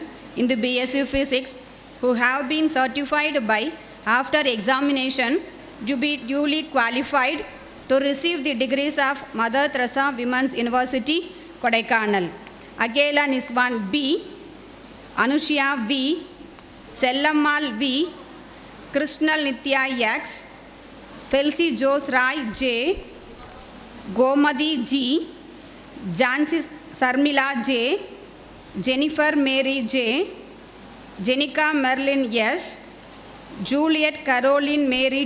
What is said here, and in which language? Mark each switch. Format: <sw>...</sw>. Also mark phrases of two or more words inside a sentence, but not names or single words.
<en>in the BSc Physics who have been certified by after examination to be duly qualified to receive the degrees of Mother Teresa Women's University, Kodaikanal. Akela Niswan B, Anushya V, Sellammal V, Krishnal Nitya X, Felsi Jose Rai J, Gomadi G, Jansi Sarmila J, Jennifer Mary J, Jenica Merlin S, Juliet Caroline Mary</en>